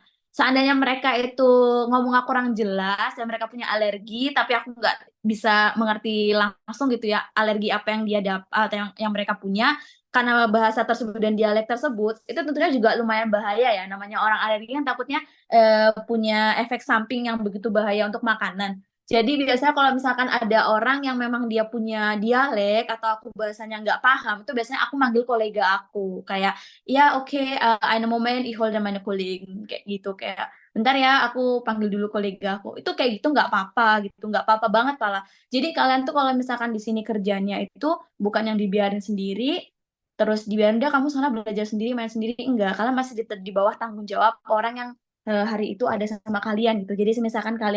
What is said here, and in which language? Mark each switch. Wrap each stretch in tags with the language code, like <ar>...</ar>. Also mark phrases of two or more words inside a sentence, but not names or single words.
<id>Seandainya mereka itu ngomongnya kurang jelas dan mereka punya alergi, tapi aku nggak bisa mengerti langsung gitu ya alergi apa yang dia atau yang mereka punya karena bahasa tersebut dan dialek tersebut itu tentunya juga lumayan bahaya ya namanya orang alergi kan takutnya punya efek samping yang begitu bahaya untuk makanan. Jadi biasanya kalau misalkan ada orang yang memang dia punya dialek atau aku bahasanya nggak paham itu biasanya aku manggil kolega aku kayak ya oke</id> <de>eine Moment ich hole meine Kollegen</de> <id>kayak gitu kayak bentar ya aku panggil dulu kolega aku itu kayak gitu nggak apa-apa gitu nggak apa-apa banget malah. Jadi kalian tuh kalau misalkan di sini kerjanya itu bukan yang dibiarin sendiri terus dibiarin udah kamu sana belajar sendiri main sendiri enggak kalian masih di bawah tanggung jawab orang yang hari itu ada sama kalian gitu jadi misalkan kalian</id>